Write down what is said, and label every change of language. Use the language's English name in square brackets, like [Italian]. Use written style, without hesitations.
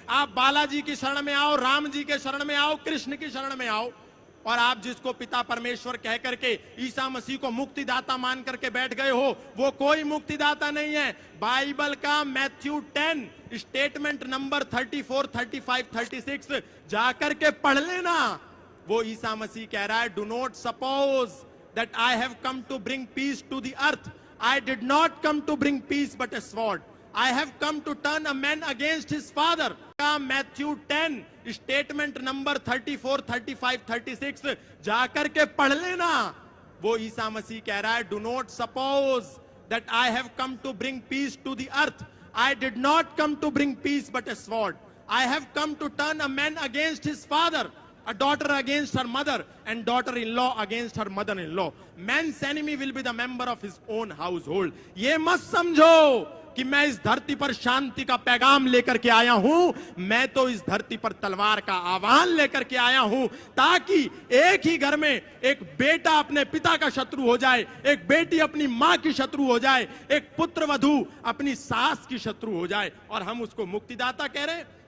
[Hindi] आप बालाजी की शरण में आओ, राम जी के शरण में आओ, कृष्ण की शरण में आओ। और आप जिसको पिता परमेश्वर कह करके ईसा मसीह को मुक्तिदाता मान करके बैठ गए हो वो कोई मुक्तिदाता नहीं है। बाइबल का मैथ्यू 10 स्टेटमेंट नंबर 34, 35, 36 जाकर के पढ़ लेना। वो ईसा मसीह कह रहा है [English] Do not suppose that I have come to bring peace to the earth. I did not come to bring peace but a sword. I have come to turn a man against his father. [Hindi] Matthew 10 statement number 34, 35, 36 जाकर के पढ़ लेना। वो ईसा मसीह कह रहा है [English] do not suppose that I have come to bring peace to the earth. I did not come to bring peace but a sword. I have come to turn a man against his father, a daughter against her mother, and daughter-in-law against her mother-in-law. Man's enemy will be the member of his own household. [Hindi] ये मत समझो कि मैं इस धरती पर शांति का पैगाम लेकर के आया हूं। मैं तो इस धरती पर तलवार का आह्वान लेकर के आया हूं ताकि एक ही घर में एक बेटा अपने पिता का शत्रु हो जाए, एक बेटी अपनी मां की शत्रु हो जाए, एक पुत्र वधू अपनी सास की शत्रु हो जाए, और हम उसको मुक्तिदाता कह रहे हैं।